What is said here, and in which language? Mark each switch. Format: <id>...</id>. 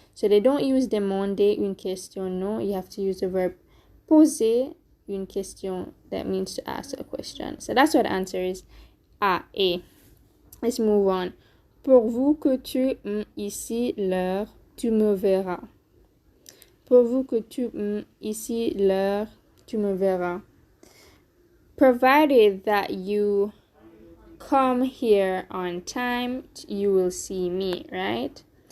<en>So they don't use</en> <fr>demander une question,</fr> <en>no. You have to use the verb</en> <fr>poser une question,</fr> <en>that means to ask a question. So that's what the answer is, A. Let's move on.</en> <fr>Pourvu que tu ici l'heure, tu me verras. Pourvu que tu ici l'heure, tu me verras.</fr> <en>Provided that you come here on time, you will see me, right?</en>